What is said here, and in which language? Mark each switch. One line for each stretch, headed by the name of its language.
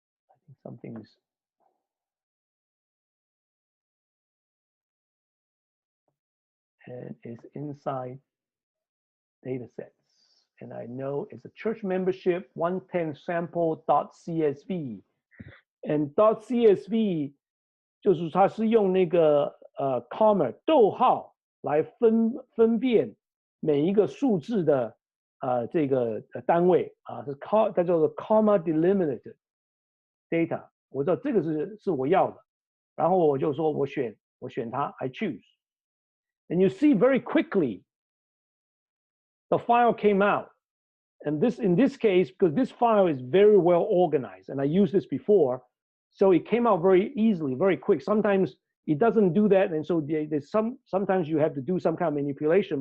English: I think something's and it's inside data sets. And I know it's a church membership 110 sample.csv.
Chinese: And .csv 就是它是用那个comma 逗号来分辨每一个数字的这个单位啊，它叫做 comma delimited data。我知道这个是我要的，然后我就说我选它
English: I choose。 And you see very quickly the file came out. And in this case, because this file is very well organized, and I used this before, so it came out very easily, very quick. Sometimes it doesn't do that, and so sometimes you have to do some kind of manipulation.